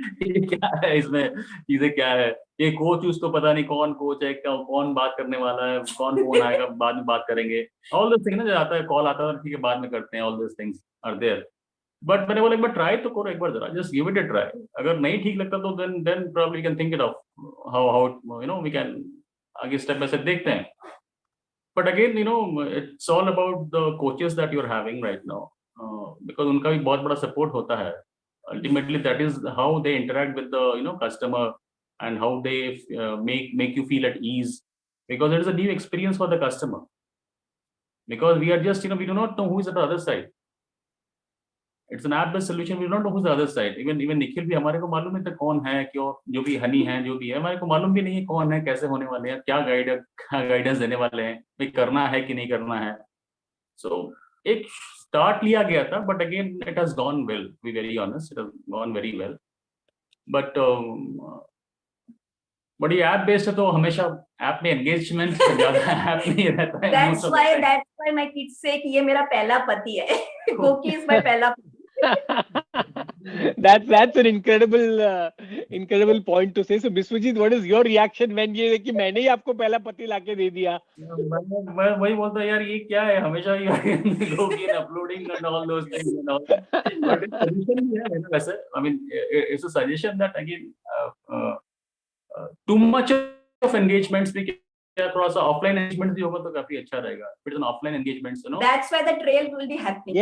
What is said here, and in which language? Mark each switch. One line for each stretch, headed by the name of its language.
Hindi: ये क्या है, इसमें चीजें क्या है, ये कोच उसको पता नहीं कौन कोच है, कौन बात करने वाला है, कौन फोन आएगा बाद में बात करेंगे.
English: all this thing
Hindi: ना, जो आता है कॉल आता है ठीक है बाद में करते हैं,
English: All this things are there. But
Hindi: मैंने बोला एक बार ट्राई तो करो, एक बार जरा
English: Just give it a try.
Hindi: अगर नहीं ठीक लगता तो
English: then probably can think it of how we can आगे step by step
Hindi: देखते हैं.
English: But again, it's all about the coaches that you're having right now, because
Hindi: उनका भी बहुत बड़ा support होता है.
English: Ultimately, that is how they interact with the customer, and how they make you feel at ease, because it is a new experience for the customer. Because we are just we do not know who is at the other side. It's an app-based solution. We don't know who's the other side.
Hindi: Even Nikhil भी हमारे को मालूम नहीं था कौन है, क्यों जो भी हनी है जो भी है, हमारे को मालूम भी नहीं है कौन है, कैसे होने वाले हैं, क्या गाइडेंस देने वाले हैं, भाई करना है कि नहीं करना है. So एक start लिया गया था,
English: but again it has gone well. To be very honest, it has gone very well.
Hindi: But but ये ऐप बेस्ड है तो हमेशा ऐप में एंगेजमेंट ज्यादा ऐप में ही रहता है
English: most of the time. That's why my kids say
Hindi: कि ये मेरा पहला पति है.
English: GOQii is my
Hindi: पहला पति.
English: That's an incredible point to say. So Biswajit, what is your reaction when
Hindi: ये कि मैंने ही आपको पहला पति लाके दे दिया? मैं वही बोलता यार ये क्या है हमेशा ये GOQii
English: uploading and all those things and all.
Hindi: But suggestion भी है ना वैसे.
English: I mean it's a suggestion that again too much of engagements
Hindi: भी क्या थोड़ा सा offline engagements भी होगा तो काफी अच्छा रहेगा.
English: If it's an offline engagements, you know. That's why the trail will be happening.